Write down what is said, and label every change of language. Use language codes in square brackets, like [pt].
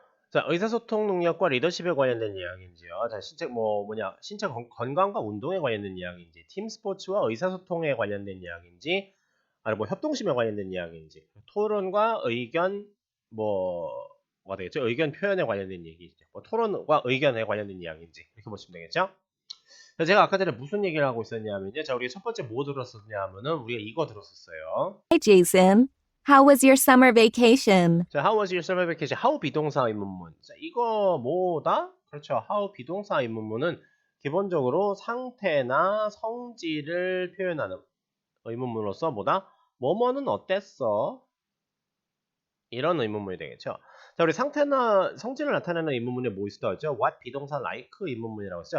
[ko] 자, 의사소통 능력과 리더십에 관련된 이야기인지요. 자, 신체 건강과 운동에 관련된 이야기인지, 팀 스포츠와 의사소통에 관련된 이야기인지, 아니 뭐 협동심에 관련된 이야기인지, 토론과 의견 뭐가 되겠죠? 의견 표현에 관련된 얘기죠. 뭐 토론과 의견에 관련된 이야기인지 이렇게 보시면 되겠죠? 자, 제가 아까 전에 무슨 얘기를 하고 있었냐면요. 자, 우리가 첫 번째 뭐 들었었냐면은 우리가 이거 들었었어요. [en] Hi, Jason. How was your summer vacation? 자, how was your summer vacation? [ko] how 비동사 의문문. 자, 이거 뭐다? 그렇죠. how 비동사 의문문은 기본적으로 상태나 성질을 표현하는 의문문으로서 뭐다? 뭐뭐는 어땠어? 이런 의문문이 되겠죠. 자, 우리 상태나 성질을 나타내는 의문문에 뭐 있었다고 했죠? what 비동사 like 의문문이라고 했죠.